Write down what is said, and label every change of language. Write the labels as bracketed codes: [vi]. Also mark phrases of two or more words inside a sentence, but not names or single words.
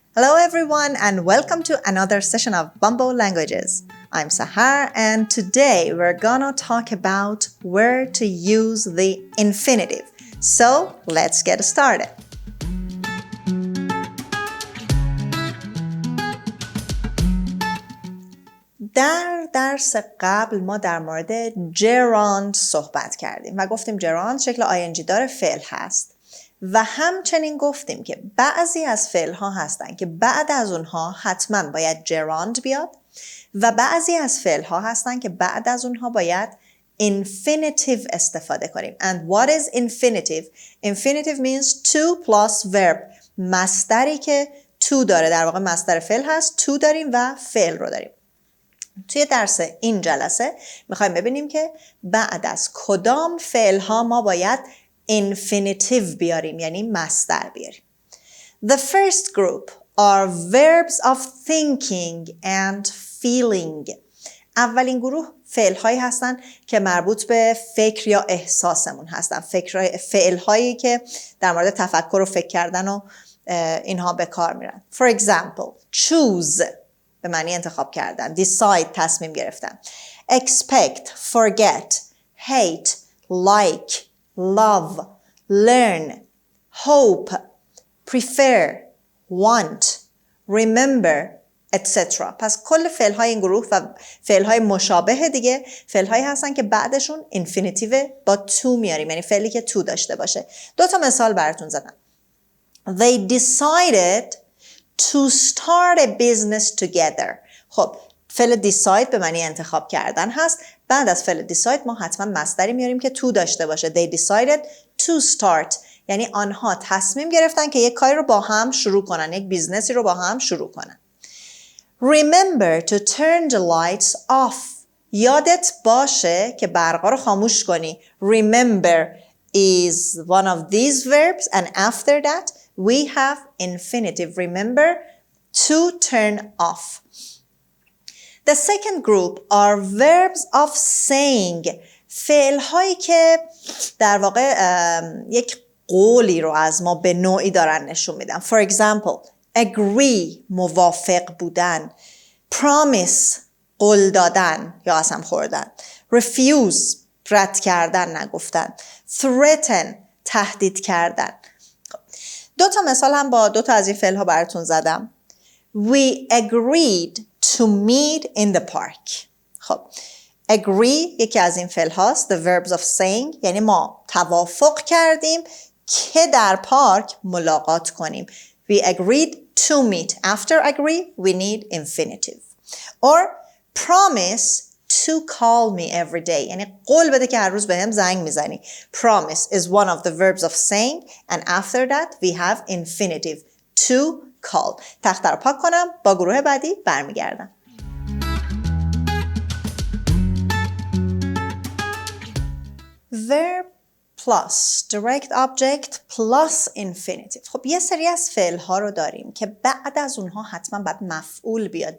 [en] Hello everyone and welcome to another session of Bumble Languages. I'm Sahar and today we're gonna talk about where to use the infinitive. So let's get started. [fa] در درس قبل ما در مورد gerund صحبت کردیم و گفتیم gerund شکل ing دار فعل هست و همچنین گفتیم که بعضی از فعل ها هستن که بعد از اونها حتما باید gerund بیاد و بعضی از فعل ها هستن که بعد از اونها باید infinitive استفاده کنیم. [en] And what is infinitive? Infinitive means to plus verb. [fa] مصدری که to داره، در واقع مصدر فعل هست، to داریم و فعل رو داریم. توی درس این جلسه میخوایم ببینیم که بعد از کدام فعل ها ما باید infinitive بیاریم، یعنی مصدر بیاریم. [en] The first group are verbs of thinking and feeling. [fa] اولین گروه فعل هایی هستن که مربوط به فکر یا احساسمون هستن. فعل هایی که در مورد تفکر و فکر کردن و اینها به کار میرن. [en] For example, choose [fa] به معنی انتخاب کردن. Decide تصمیم گرفتن. [en] Expect, forget, hate, like, love, learn, hope, prefer, want, remember, etc. [fa] پس کل فعل های این گروه و فعل های مشابه دیگه فعل هایی هستن که بعدشون infinitive با to میاریم، یعنی فعلی که to داشته باشه. دو تا مثال براتون زدم. [en] They decided to start a business together. [fa] خب فعل decide به معنی انتخاب کردن هست. بعد از فعل decide ما حتما مصدری میاریم که to داشته باشه. [en] They decided to start. [fa] یعنی آنها تصمیم گرفتن که یک کاری رو با هم شروع کنن، یک بیزنسی رو با هم شروع کنن. [en] Remember to turn the lights off. [fa] یادت باشه که برقا رو خاموش کنی. [en] Remember is one of these verbs and after that we have infinitive. Remember to turn off. The second group are verbs of saying. [fa] فعل هایی که در واقع یک قولی رو از ما به نوعی دارن نشون میدن. [en] For example, agree [fa] موافق بودن. Promise قول دادن یا قسم خوردن. Refuse رد کردن نگفتن. Threaten تهدید کردن. دو تا مثال هم با دو تا از این فعل ها براتون زدم. [en] We agreed to meet in the park. [fa] خب agree یکی از این فعل هاست. [en] The verbs of saying [fa] یعنی ما توافق کردیم که در پارک ملاقات کنیم. [en] We agreed to meet. After agree we need infinitive. Or promise to call me every day. [fa] یعنی قول بده که هر روز به هم زنگ میزنی. [en] Promise is one of the verbs of saying and after that we have infinitive to call. [fa] تخته رو پاک کنم، با گروه بعدی برمیگردم. [en] Verb plus direct object plus infinitive. [fa] خب یه سری از فعل ها رو داریم که بعد از اونها حتما باید مفعول بیاد.